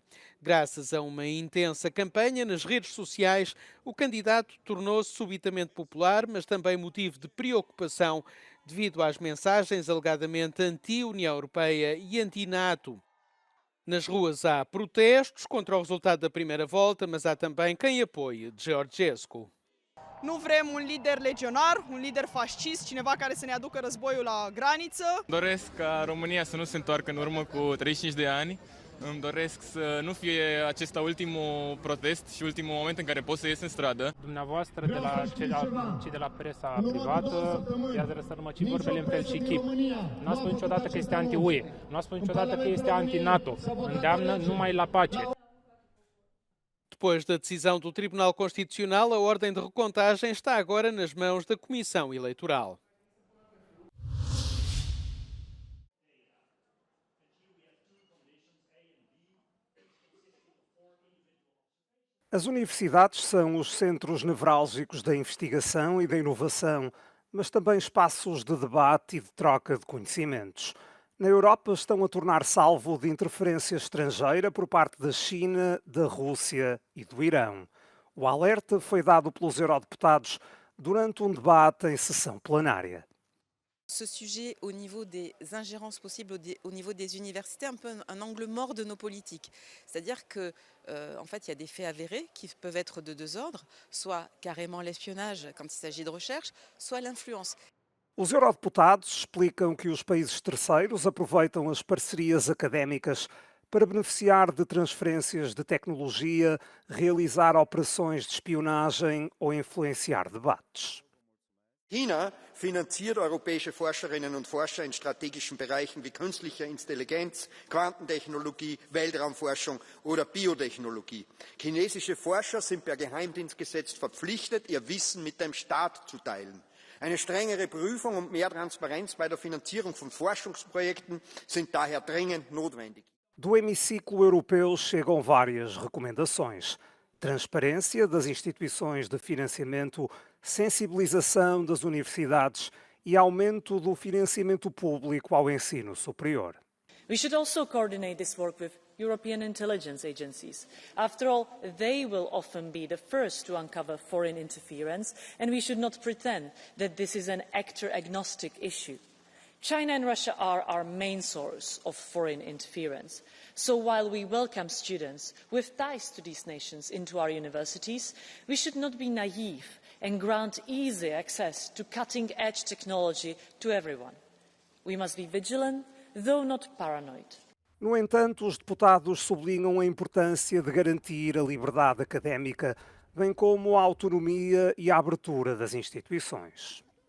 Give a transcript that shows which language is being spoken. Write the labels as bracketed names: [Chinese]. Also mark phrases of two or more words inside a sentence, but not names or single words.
[Portuguese] Graças a uma intensa campanha nas redes sociais, o candidato tornou-se subitamente popular, mas também motivo de preocupação devido às mensagens alegadamente anti-União Europeia e anti-NATO. Nas ruas há protestos contra o resultado da primeira volta, mas há também quem apoie Georgescu. [Romanian] Nu vrem un lider legionar, un lider fascist, cineva care să ne aducă războiul la graniță. Doresc ca România să nu se întoarcă în urmă cu 35 de ani. Îmi doresc să nu fie acesta ultimul protest și ultimul moment în care pot să ies în stradă. Dumneavoastră, de la cei de la presa privată, i-ați răsărmăcit vorbele în fel și chip. Nu a spus niciodată că este anti-UE, nu a spus niciodată că este anti-NATO. Îndeamnă numai la pace. [Portuguese] Depois da decisão do Tribunal Constitucional, a ordem de recontagem está agora nas mãos da Comissão Eleitoral. As universidades são os centros nevrálgicos da investigação e da inovação, mas também espaços de debate e de troca de conhecimentos. Na Europa estão a tornar-se alvo de interferência estrangeira por parte da China, da Rússia e do Irão. O alerta foi dado pelos eurodeputados durante um debate em sessão plenária. [French] Ce sujet au niveau des ingérences possibles au niveau des universités est un peu un angle mort de nos politiques. C'est-à-dire que, en fait, il y a des faits avérés qui peuvent être de deux ordres, soit carrément l'espionnage quand il s'agit de recherche, soit l'influence. [Portuguese] Os eurodeputados explicam que os países terceiros aproveitam as parcerias académicas para beneficiar de transferências de tecnologia, realizar operações de espionagem ou influenciar debates. [German] China finanziert europäische Forscherinnen und Forscher in strategischen Bereichen wie künstlicher Intelligenz, Quantentechnologie, Weltraumforschung oder Biotechnologie. Chinesische Forscher sind per Geheimdienstgesetz verpflichtet, ihr Wissen mit dem Staat zu teilen. Eine strengere Prüfung und mehr Transparenz bei der Finanzierung von Forschungsprojekten sind daher dringend notwendig. [Portuguese] Do hemiciclo europeu chegam várias recomendações. Transparência das instituições de financiamento, sensibilização das universidades e aumento do financiamento público ao ensino superior. [English] We should also coordinate this work with European intelligence agencies. After all, they will often be the first to uncover foreign interference, and we should not pretend that this is an actor-agnostic issue. China and Russia are our main source of foreign interference. So while we welcome students with ties to these nations into our universities, we should not be naive and grant easy access to cutting-edge technology to everyone. We must be vigilant, though not paranoid. [Portuguese] No entanto, os deputados sublinham a importância de garantir a liberdade académica, bem como a autonomia e a abertura das instituições.